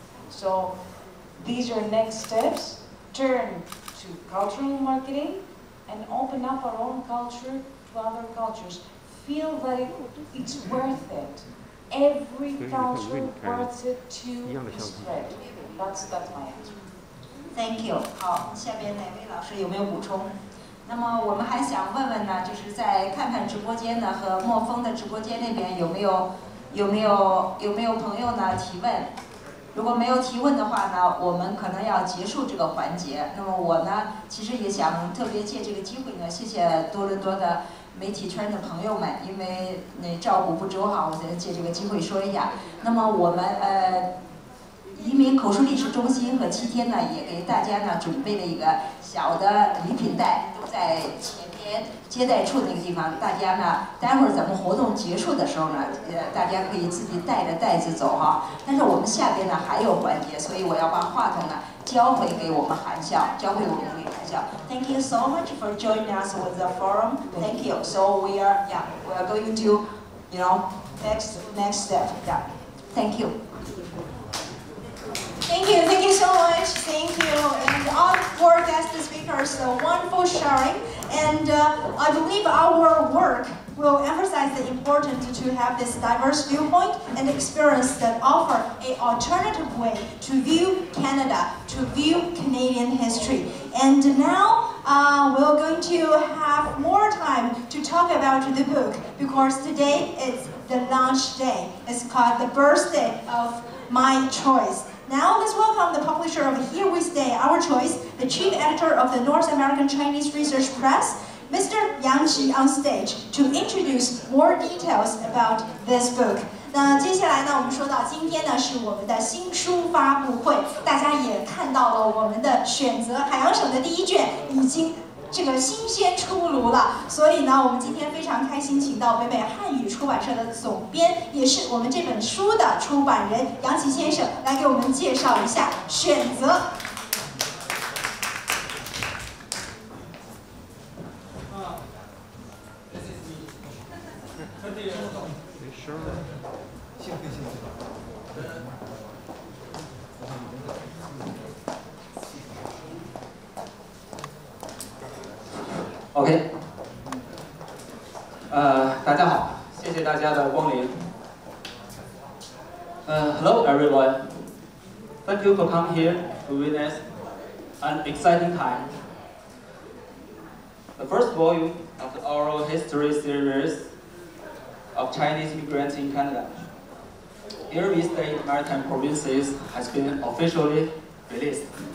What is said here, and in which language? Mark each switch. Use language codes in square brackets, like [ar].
[en] So these are next steps. Turn to cultural marketing and open up our own culture to other cultures. Feel that it's worth it. Every culture worth it to spread. That's my answer. Thank you. [zh] 好，下边哪位老师有没有补充？那么我们还想问问呢，就是在看看直播间呢和墨风的直播间那边有没有朋友呢提问？如果没有提问的话呢，我们可能要结束这个环节。那么我呢，其实也想特别借这个机会呢，谢谢多伦多的媒体圈的朋友们，因为照顾不周哈，我再借这个机会说一下。那么我们移民口述历史中心和7天呢，也给大家呢准备了一个小的礼品袋，都在前边接待处那个地方。大家呢，待会儿咱们活动结束的时候呢，大家可以自己带着袋子走哈。但是我们下边呢还有环节，所以我要把话筒呢交回给我们韩校，交回我们给韩校。 [en] Thank you so much for joining us with the forum. Thank you. So we are going to, you know, next step. Yeah. Thank you. Thank you so much. Thank you. And all four guest speakers, so wonderful sharing. And I believe our work will emphasize the importance to have this diverse viewpoint and experience that offer an alternative way to view Canada, to view Canadian history. And now we're going to have more time to talk about the book, because today is the launch day. It's called The Birthday of My Choice. Now let's welcome the publisher of Here We Stay, Our Choice, the chief editor of the North American Chinese Research Press, Mr. Yang Qi, on stage to introduce more details about this book. [zh] 那接下来呢，我们说到今天呢是我们的新书发布会，大家也看到了我们的选择海洋省的第1卷已经这个新鲜出炉了，所以呢，我们今天非常开心，请到北美汉语出版社的总编，也是我们这本书的出版人杨琦先生，来给我们介绍一下选择。 OK， 大家好，谢谢大家的光临。 [en] Hello everyone. Thank you for coming here to witness an exciting time. The first volume of the oral history series of Chinese immigrants in Canada, Here We Stay Maritime Provinces, has been officially released.